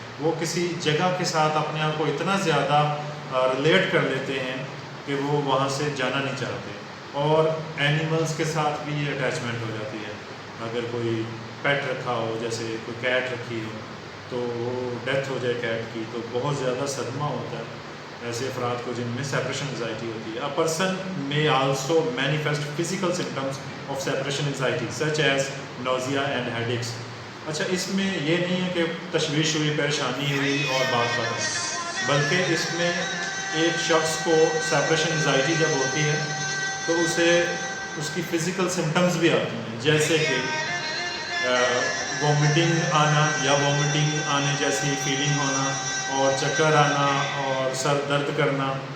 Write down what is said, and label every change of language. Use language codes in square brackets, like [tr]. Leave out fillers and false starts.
[ur] وہ کسی جگہ کے ساتھ اپنے آپ کو اتنا زیادہ ریلیٹ کر لیتے ہیں کہ وہ وہاں سے جانا نہیں چاہتے. اور اینیملز کے ساتھ بھی یہ اٹیچمنٹ ہو جاتی ہے. اگر کوئی پیٹ رکھا ہو، جیسے کوئی کیٹ رکھی ہو، تو وہ ڈیتھ ہو جائے کیٹ کی تو بہت زیادہ صدمہ ہوتا ہے ایسے افراد کو جن میں سیپریشن انگزائٹی ہوتی ہے. [en] A person may also manifest physical symptoms of separation anxiety such as nausea and headaches. [ur] اچھا، اس میں یہ نہیں ہے کہ تشویش ہوئی، پریشانی ہوئی اور بات ختم، بلکہ اس میں ایک شخص کو سیپریشن انگزائٹی جب ہوتی ہے تو اسے اس کی فزیکل سمٹمز بھی آتی ہیں، جیسے کہ وومٹنگ آنا یا وومٹنگ آنے جیسی فیلنگ ہونا، اور چکر آنا اور سر درد کرنا.